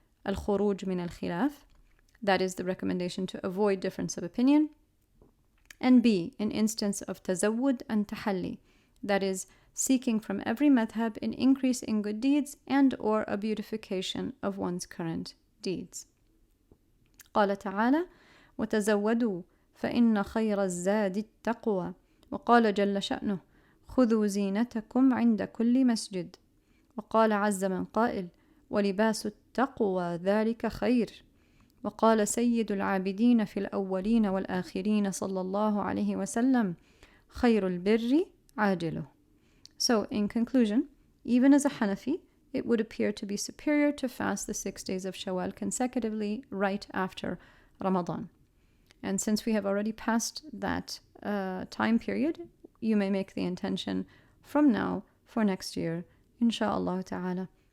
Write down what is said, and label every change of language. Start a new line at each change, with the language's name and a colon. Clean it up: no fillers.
English: Al-Khuruj min al-Khilaf, that is the recommendation to avoid difference of opinion, and B. an instance of Tazawwud and Tahalli, that is, seeking from every madhab an increase in good deeds and or a beautification of one's current deeds.
Arabic: قال تعالى وتزودوا فإن خير الزاد التقوى وقال جل شأنه خذوا زينتكم عند كل مسجد وقال عز من قائل ولباس التقوى ذلك خير وقال سيد العابدين في الأولين والآخرين صلى الله عليه وسلم خير البر عاجله.
English: So, in conclusion, even as a Hanafi, it would appear to be superior to fast the 6 days of Shawwal consecutively right after Ramadan. And since we have already passed that time period, you may make the intention from now for next year, insha'Allah ta'ala.